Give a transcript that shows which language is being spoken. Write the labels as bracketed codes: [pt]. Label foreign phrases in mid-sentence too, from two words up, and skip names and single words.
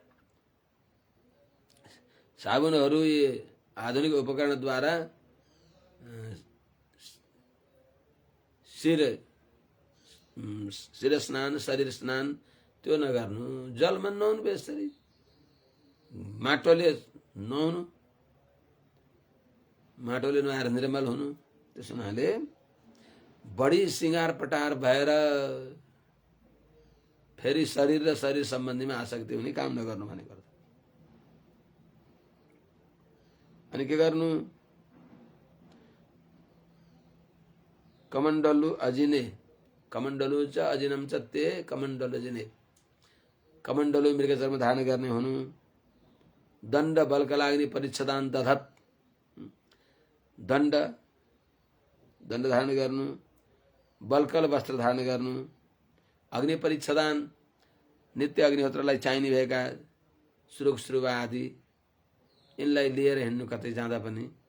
[ne] साबुनहरू आधुनिक उपकरणद्वारा शिर स्नान शरीर स्नान त्यो नगर्नु, जलमा नुहाउनु बेसरी, माटोले नुहाउनु, माटोले नुहाएर निर्मल हुनु। त्यसो हुनाले बढी सिँगार पटार भएर फेरि शरीर र शरीर सम्बन्धीमा आसक्ति हुने काम नगर्नु भनेको। अनि के गर्नु? [sa] कमण्डलु अजिने, कमण्डलु च अजिनम च ते कमण्डलु अजिने, कमण्डलु [ne] मृगचर्म धारण गर्ने हुनु। दण्ड बलका लाग्ने [sa] परिच्छदान दधत, [ne] दण्ड दण्ड धारण गर्नु, बलकल वस्त्र धारण गर्नु, [sa] अग्नि परिच्छदान [ne] नित्य अग्निहोत्रलाई चाहिने भएका सुरुख सुरुवा आदि यिनलाई लिएर हिँड्नु कतै जाँदा पनि।